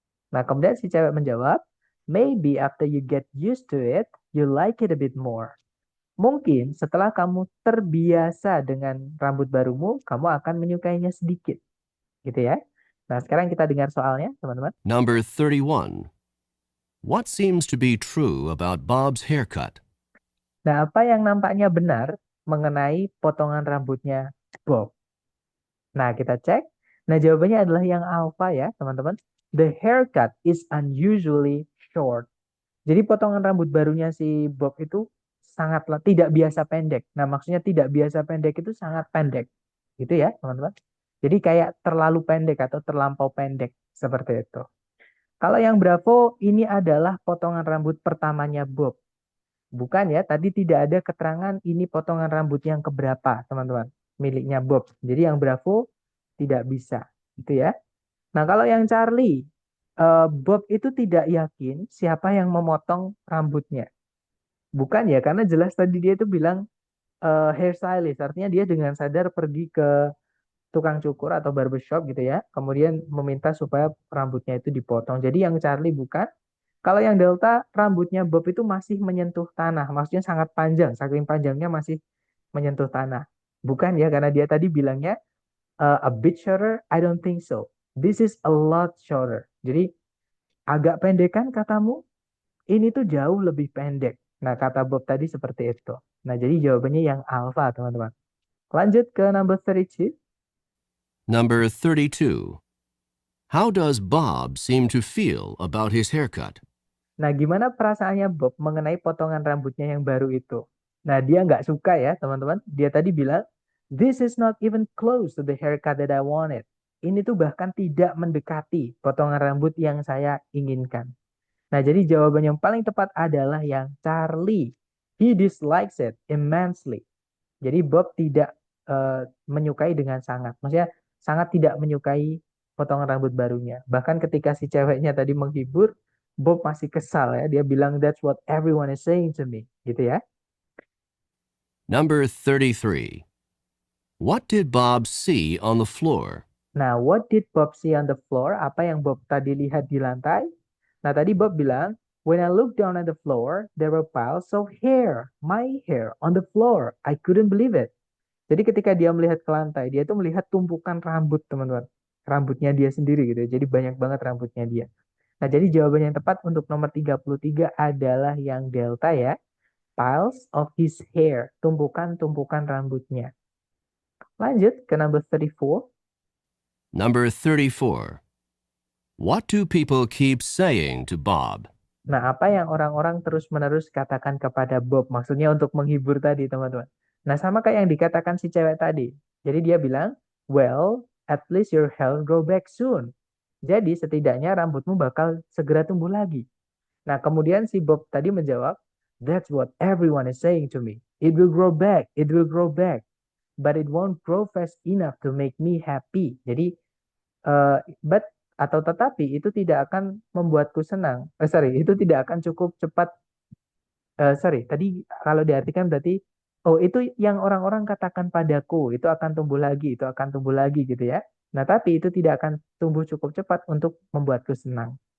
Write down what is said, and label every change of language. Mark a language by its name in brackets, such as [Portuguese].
[English] Nah, kemudian si cewek menjawab, "Maybe after you get used to it, you like it a bit more." [Indonesian] Mungkin setelah kamu terbiasa dengan rambut barumu, kamu akan menyukainya sedikit. Gitu ya. Nah, sekarang kita dengar soalnya, teman-teman. [English] Number 31. What seems to be true about Bob's haircut? [Indonesian] Nah, apa yang nampaknya benar mengenai potongan rambutnya Bob? Nah, kita cek. Nah, jawabannya adalah yang alpha ya, teman-teman. [English] The haircut is unusually short. [Indonesian] Jadi potongan rambut barunya si Bob itu sangatlah tidak biasa pendek. Nah, maksudnya tidak biasa pendek itu sangat pendek. Gitu ya, teman-teman. Jadi kayak terlalu pendek atau terlampau pendek. Seperti itu. Kalau yang Bravo, ini adalah potongan rambut pertamanya Bob. Bukan ya, tadi tidak ada keterangan ini potongan rambut yang keberapa, teman-teman. Miliknya Bob. Jadi yang Bravo tidak bisa. Gitu ya. Nah, kalau yang Charlie, Bob itu tidak yakin siapa yang memotong rambutnya. Bukan ya, karena jelas tadi dia itu bilang hairstylist. Artinya dia dengan sadar pergi ke tukang cukur atau barbershop gitu ya. Kemudian meminta supaya rambutnya itu dipotong. Jadi yang Charlie bukan. Kalau yang Delta, rambutnya Bob itu masih menyentuh tanah. Maksudnya sangat panjang. Saking panjangnya masih menyentuh tanah. [English] Bukan ya, karena dia tadi bilangnya a bit shorter, I don't think so. This is a lot shorter. Jadi agak pendekan katamu? [Indonesian] Ini tuh jauh lebih pendek. Nah, kata Bob tadi seperti itu. Nah, jadi jawabannya yang alpha, teman-teman. Lanjut ke number 32. [English] Number 32. How does Bob seem to feel about his haircut? [Indonesian] Nah, gimana perasaannya Bob mengenai potongan rambutnya yang baru itu? Nah, dia nggak suka ya, teman-teman. [English] Dia tadi bilang, "This is not even close to the haircut that I wanted." [Indonesian] Ini tuh bahkan tidak mendekati potongan rambut yang saya inginkan. Nah, jadi jawaban yang paling tepat adalah yang Charlie. [English] He dislikes it immensely. [Indonesian] Jadi Bob tidak menyukai dengan sangat. Maksudnya sangat tidak menyukai potongan rambut barunya. Bahkan ketika si ceweknya tadi menghibur, Bob masih kesal ya. [English] Dia bilang, "That's what everyone is saying to me." [Indonesian] Gitu ya. [English] Number 33. What did Bob see on the floor? [Indonesian] Nah, what did Bob see on the floor? Apa yang Bob tadi lihat di lantai? [English] Nah, tadi Bob bilang, "When I looked down at the floor, there were piles of hair, my hair, on the floor. [Indonesian] I couldn't believe it." Jadi ketika dia melihat ke lantai, dia tuh melihat tumpukan rambut, teman-teman. Rambutnya dia sendiri gitu ya. Jadi banyak banget rambutnya dia. Nah, jadi jawaban yang tepat untuk nomor 33 adalah yang delta ya. [English] Piles of his hair, tumpukan-tumpukan rambutnya. [Indonesian] Lanjut ke number 34. [English] Number 34. What do people keep saying to Bob? [Indonesian] Nah, apa yang orang-orang terus-menerus katakan kepada Bob? Maksudnya untuk menghibur tadi, teman-teman. Nah, sama kayak yang dikatakan si cewek tadi. [English] Jadi dia bilang, "Well, at least your hair will grow back soon." [Indonesian] Jadi setidaknya rambutmu bakal segera tumbuh lagi. [English] Nah, kemudian si Bob tadi menjawab, "That's what everyone is saying to me. It will grow back, it will grow back, but it won't grow fast enough to make me happy." [Indonesian] Jadi, but atau tetapi itu tidak akan membuatku senang. Sorry, itu tidak akan cukup cepat. Sorry, tadi kalau diartikan berarti, oh itu yang orang-orang katakan padaku, itu akan tumbuh lagi, itu akan tumbuh lagi gitu ya. Nah, tapi itu tidak akan tumbuh cukup cepat untuk membuatku senang.